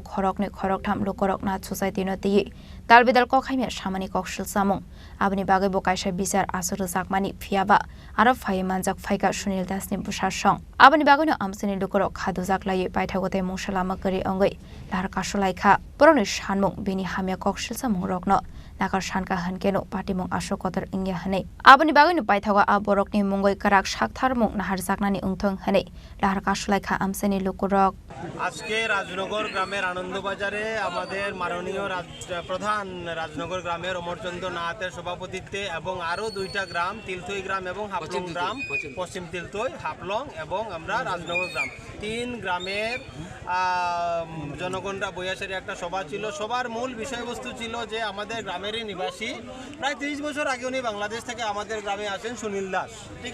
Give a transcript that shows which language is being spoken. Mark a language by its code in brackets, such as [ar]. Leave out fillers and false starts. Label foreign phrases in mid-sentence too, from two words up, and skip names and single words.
[trp] khorok ni khorok tham lukorok na society no ti dalbidal kok khaimya samani kok silsamung abni bagai bokaisa bisar asur zakmani phiaba aro phaimanjak phaika Sunil Das ni busasong abni bagai no amsani lukorok khadu zaklai paithagote mungsalama kari ongai lar kasulaikha poroni shanmung bini hamya kok silsamung rokno nakar shanka hankeno patimung ashokotor ingya hane abani bagani paithaga aborokni mungoi karak shakthar mung nahar zaknani ungthong hane lahar kasulaikha amsani lukurok [bn] আজকে রাজনগর গ্রামের আনন্দবাজারে আমাদের মাননীয় প্রধান রাজনগর গ্রামের অমরচন্দ্র নাথের সভাপতিত্বে এবং আরো দুইটা গ্রাম তিলথই গ্রাম এবং হাফলং গ্রাম পশ্চিম তিলথই হাফলং এবং আমরা রাজনগর গ্রাম তিন গ্রামের জনগণরা বৈয়াসের একটা সভা ছিল সবার মূল বিষয়বস্তু ছিল যে আমাদের গ্রামেরই নিবাসী প্রায় 30 বছর আগে উনি বাংলাদেশ থেকে আমাদের গ্রামে আসেন সুনীল দাস ঠিক